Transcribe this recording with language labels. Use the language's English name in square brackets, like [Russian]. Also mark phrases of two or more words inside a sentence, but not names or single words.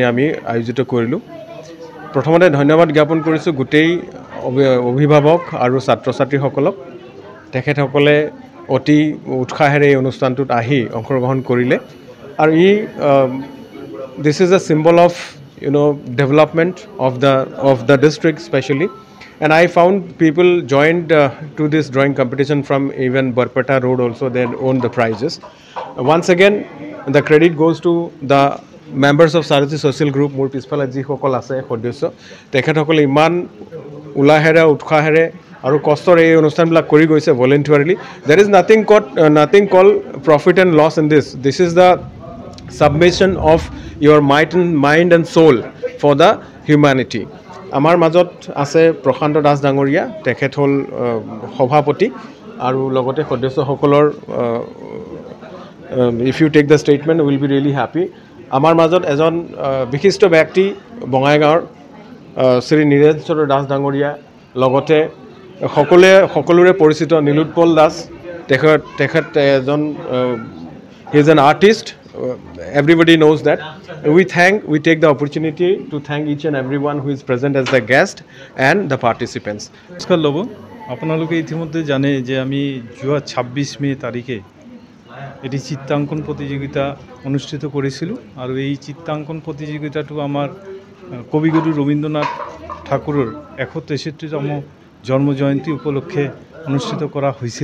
[Assamese] আমি আয়োজিত কৰিলোঁ প্ৰথমতে ধন্যবাদ জ্ঞাপন কৰিছোঁ গোটেই অভিভাৱক আৰু ছাত্ৰ ছাত্ৰীসকলক তেখেতসকলে অতি উৎসাহেৰে এই অনুষ্ঠানটোত আহি অংশগ্ৰহণ কৰিলে আৰু [English] this is a symbol of development of the district specially and I found people joined to this drawing competition from even Barpeta Road also. They own the prizes. Once again the credit goes to the members of Sarathy Social Group [Assamese] মোৰ পিছফালে যিসকল আছে সদস্য তেখেতসকলে ইমান উলাহেৰে উৎসাহেৰে আৰু কষ্টৰে এই অনুষ্ঠানবিলাক কৰি গৈছে [English] voluntarily. There is nothing called profit and loss in this. This is the submission of your mind and soul for the humanity. [Assamese] আমাৰ মাজত আছে প্ৰশান্ত দাস ডাঙৰীয়া তেখেত হ'ল সভাপতি আৰু লগতে সদস্যসকলৰ [English] if you take the statement will be really happy. [Assamese] আমাৰ মাজত এজন বিশিষ্ট ব্যক্তি বঙাইগাঁৱৰ শ্ৰী নীৰেশ্বৰ দাস ডাঙৰীয়া লগতে সকলোৰে পৰিচিত নীলোৎপল দাস তেখেত এজন [English] he is an artist. Everybody knows that. We take the opportunity to thank each and everyone who is present as the guest and the participants. [Assamese] নমস্কাৰ লব আপোনালোকে ইতিমধ্যে জানে যে আমি যোৱা 26 মে তাৰিখে এটি চিত্ৰাঙ্কন প্ৰতিযোগিতা অনুষ্ঠিত কৰিছিলোঁ আৰু এই চিত্ৰাঙ্কন প্ৰতিযোগিতাটো আমাৰ কবিগুৰু ৰবীন্দ্ৰনাথ ঠাকুৰৰ 163তম জন্ম জয়ন্তী উপলক্ষে অনুষ্ঠিত কৰা হৈছিল।